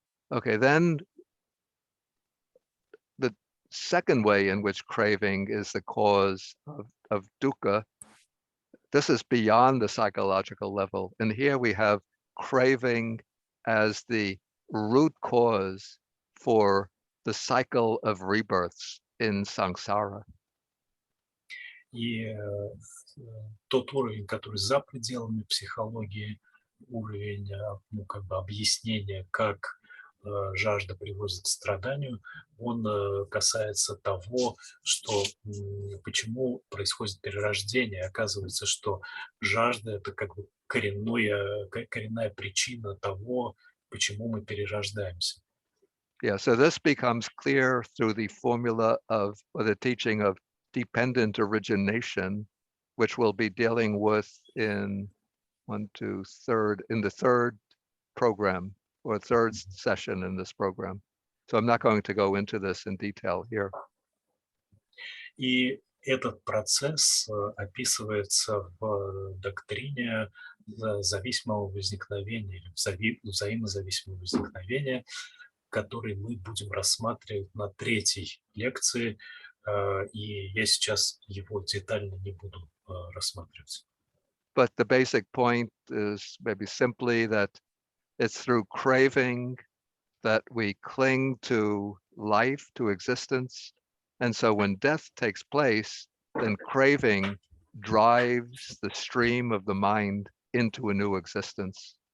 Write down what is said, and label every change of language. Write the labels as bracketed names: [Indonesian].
[English] Okay, then the second way in which craving is the cause of dukkha, this is beyond the psychological level. And here we have craving as the root cause for the cycle of rebirths in samsara. [Russian] И тот уровень, который за пределами психологии, уровень, ну, как бы объяснения, как жажда приводит к страданию, он касается того, что почему происходит перерождение. Оказывается, что жажда – это как бы коренная причина того, почему мы перерождаемся. [English] Yeah, so this becomes clear through the formula or the teaching of dependent origination, which we'll be dealing with in the third program or third session in this program. So I'm not going to go into this in detail here. [Russian] И этот процесс описывается в доктрине зависимого возникновения или взаимозависимого возникновения, который мы будем рассматривать на третьей лекции, и я сейчас его детально не буду рассматривать. [English] But the basic point is maybe simply that it's through craving that we cling to life, to existence. And so when death takes place, then craving drives the stream of the mind into a new existence.